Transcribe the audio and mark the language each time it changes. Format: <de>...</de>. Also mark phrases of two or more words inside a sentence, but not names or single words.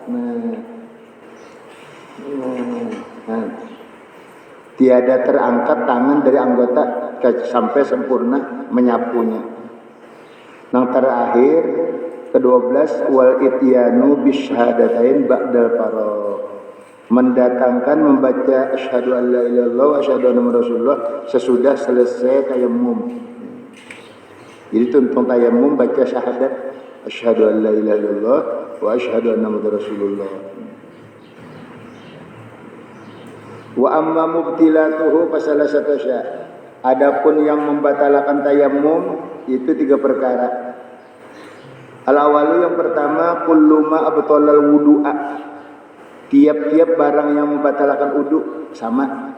<id>Tiada terangkat tangan dari anggota sampai sempurna menyapunya.</id> <ar>Yang terakhir ke-12 والإتيان بالشهادتين بعد الفراغ,</ar> <id>mendatangkan membaca</id> <ar>أشهد أن لا إله إلا الله وأشهد أن محمدا رسول الله</ar> <id>sesudah selesai tayammum.</id> <bjn>Jadi tuntung tayammum baca syahadat</bjn> <ar>أشهد أن لا إله إلا الله وأشهد أن محمدا رسول الله. وأما مبطلاته فثلاثة أشياء,</ar> <id>adapun yang membatalkan tayammum itu 3 perkara. Al-awalu yang pertama</id> <ar>كل ما أبطل الوضوء,</ar> <id>tiap-tiap barang yang membatalkan wudu sama.</id>